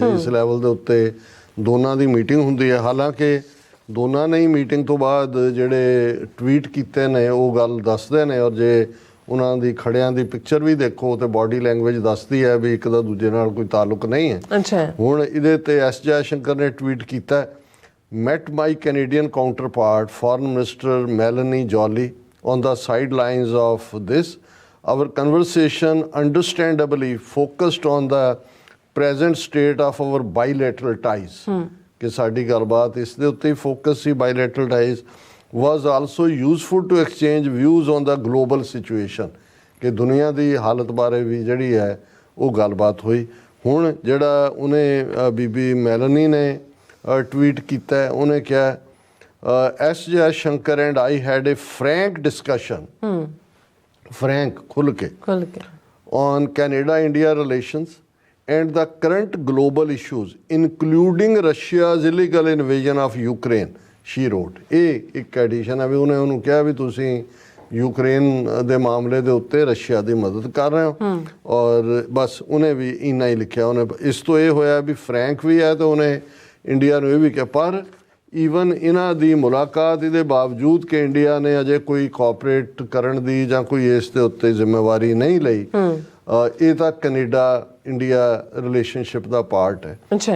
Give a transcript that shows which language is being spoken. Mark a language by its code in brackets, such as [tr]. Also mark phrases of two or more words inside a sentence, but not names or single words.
[pa] ਜਿਸ ਲੈਵਲ ਦੇ ਉੱਤੇ ਦੋਨਾਂ ਦੀ ਮੀਟਿੰਗ ਹੁੰਦੀ ਹੈ, ਹਾਲਾਂਕਿ ਦੋਨਾਂ ਨੇ ਹੀ ਮੀਟਿੰਗ ਤੋਂ ਬਾਅਦ ਜਿਹੜੇ ਟਵੀਟ ਕੀਤੇ ਨੇ ਉਹ ਗੱਲ ਦੱਸਦੇ ਨੇ ਔਰ ਜੇ ਉਹਨਾਂ ਦੀ ਖੜਿਆਂ ਦੀ ਪਿਕਚਰ ਵੀ ਦੇਖੋ ਤੇ [en] body language [pa] ਦੱਸਦੀ ਹੈ ਵੀ ਇੱਕ ਦਾ ਦੂਜੇ ਨਾਲ ਕੋਈ ਤਾਲੁਕ ਨਹੀਂ ਹੈ। ਹੁਣ ਇਹਦੇ ਤੇ ਐਸ ਜੈਸ਼ੰਕਰ ਨੇ ਟਵੀਟ ਕੀਤਾ, [en] Met my Canadian counterpart Foreign Minister Mélanie Joly on the sidelines of this. Our conversation understandably focused on the present state of our bilateral ties. [pa] ਕਿ ਸਾਡੀ ਗੱਲਬਾਤ ਇਸ ਦੇ ਉੱਤੇ ਹੀ ਫੋਕਸ ਸੀ, [en] bilateral ties was also useful to exchange views on the global situation, [pa] ਕਿ ਦੁਨੀਆ ਦੀ ਹਾਲਤ ਬਾਰੇ ਵੀ ਜਿਹੜੀ ਹੈ ਉਹ ਗੱਲਬਾਤ ਹੋਈ। ਹੁਣ ਜਿਹੜਾ ਉਹਨੇ ਬੀਬੀ ਮੈਲਨੀ ਨੇ ਟਵੀਟ ਕੀਤਾ, ਉਹਨੇ ਕਿਹਾ S. [en] Shankar and I had a frank discussion, frank, [pa] ਖੁੱਲ੍ਹ ਕੇ, [en] on Canada-India relations and the current global issues, including Russia's illegal invasion of Ukraine, she wrote. [pa] ਇਹ ਇੱਕ ਐਡੀਸ਼ਨ ਹੈ ਵੀ ਉਹਨੂੰ ਕਿਹਾ ਵੀ ਤੁਸੀਂ ਯੂਕਰੇਨ ਦੇ ਮਾਮਲੇ ਦੇ ਉੱਤੇ ਰਸ਼ੀਆ ਦੀ ਮਦਦ ਕਰ ਰਹੇ ਹੋ ਔਰ ਬਸ ਉਹਨੇ ਵੀ ਇੰਨਾ ਹੀ ਲਿਖਿਆ। ਉਹਨੇ ਇਸ ਤੋਂ ਇਹ ਹੋਇਆ ਵੀ ਫਰੈਂਕ ਵੀ ਹੈ ਤੇ ਉਹਨੇ ਇੰਡੀਆ ਨੂੰ ਇਹ ਵੀ ਕਿਹਾ। ਪਰ ਈਵਨ ਇਹਨਾਂ ਦੀ ਮੁਲਾਕਾਤ ਇਹਦੇ ਬਾਵਜੂਦ ਕਿ ਇੰਡੀਆ ਨੇ ਅਜੇ ਕੋਈ ਕੋਆਪਰੇਟ ਕਰਨ ਦੀ ਜਾਂ ਕੋਈ ਇਸ ਦੇ ਉੱਤੇ ਜ਼ਿੰਮੇਵਾਰੀ ਨਹੀਂ ਲਈ, ਇਹ ਤਾਂ ਕੈਨੇਡਾ ਇੰਡੀਆ ਰਿਲੇਸ਼ਨਸ਼ਿਪ ਦਾ ਪਾਰਟ ਹੈ।